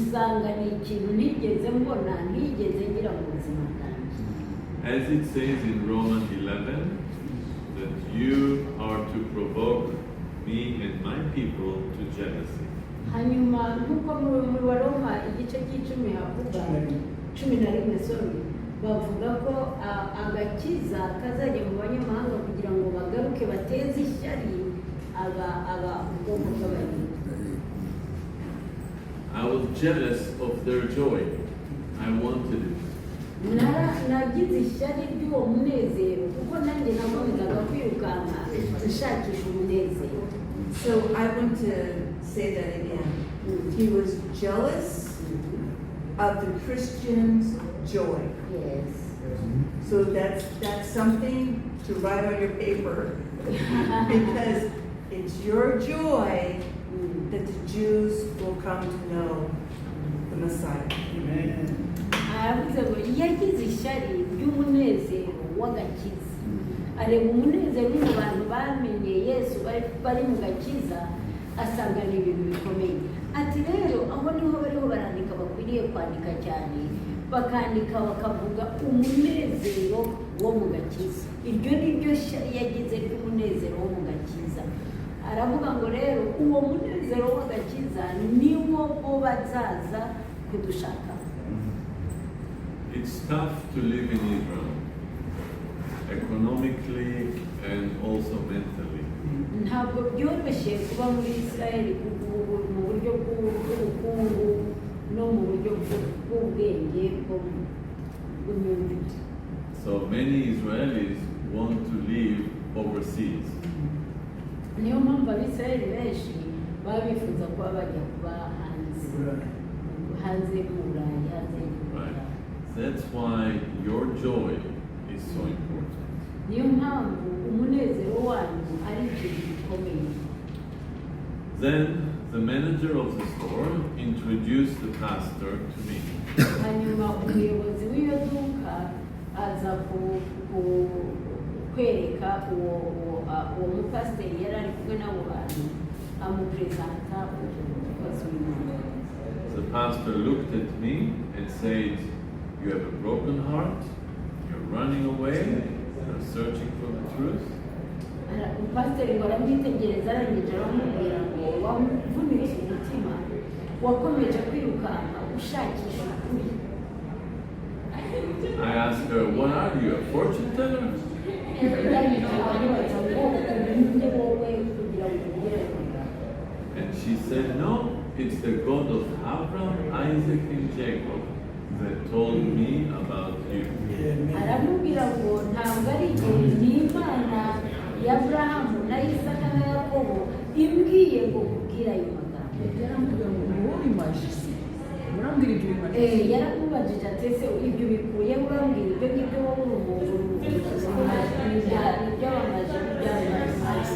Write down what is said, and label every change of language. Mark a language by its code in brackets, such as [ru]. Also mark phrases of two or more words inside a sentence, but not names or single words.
[rw] nsanga ni ikintu ntigeze mbona ntigeze ngira mu buzima bwanjye. [en] As it says in Romans 11, that you are to provoke me and my people to jealousy. [rw] Hanyuma nk'uko muri Waroma igice cy'icumi havuga 11 sorry, bavuga ko agakiza kazajya mu banyamahanga kugira ngo bagaruke bateze ishyari ubwoko bw'abayuda. [en] I was jealous of their joy. I wanted it. [rw] Nagize ishyari ry'uwo munezero kuko nanjye nakomezaga kwirukanka nshakisha umunezero. [en] So I want to say that again. He was jealous of the Christians' joy. Yes. So that's something to write on your paper because it's your joy that the Jews will come to know the Messiah. Amen. [rw] Aravuze ngo yagize ishyari ry'umunezero w'agakiza. Areba umunezero mu bantu bamenye Yesu bari mu gakiza asanga ni ibintu bikomeye. Ati rero aho niho bariho barandika bakwiriye kwandika cyane, bakandika bakavuga umunezero wo mu gakiza. Iryo ni ryo shyari yagize ry'umunezero wo mu gakiza. Aravuga ngo rero uwo munezero w'agakiza niwo bo bazaza kudushaka. [en] It's tough to live in Israel, economically and also mentally. [rw] Ntabwo byoroshye kuba muri Isirayeli mu buryo bw'ubukungu no mu buryo bw'ubwenge bw'imyumvire. [en] So many Israelis want to live overseas. [rw] Niyo mpamvu Abisirayeli benshi baba bifuza kuba bajya kuba hanze y'Uburayi, hanze y'Uburayi. [en] That's why your joy is so important. [rw] Niyo mpamvu umunezero wanyu ari ikintu gikomeye. [en] Then the manager of the store introduced the pastor to me. [rw] Hanyuma umuyobozi w'iyo duka aza kwereka uwo mupasiteri yari ari kumwe n'abo bantu amupresenta umukozi w'Imana. [en] The pastor looked at me and said, "You have a broken heart, you're running away, you're searching for the truth." Umupasiteri ngo aramwitegereza arangije aramubwira ngo wavunitse umutima wakomeje kwirukanka ushakisha ukuri. I asked her, "What are you, a fortune teller?" And she said, "No, it's the God of Abraham, Isaac, and Jacob that told me about you." [rw] Aramubwira ngo ntabwo ari igihe n'Imana ya Abrahamu na Isaka na Yakobo imbwiye ngo kubwira ayo magambo. Yaramubajije ati ese ibyo bikuye urambwira ibyo ngibyo wowe urumuri n'ibyabamaje n'ibyabamaje.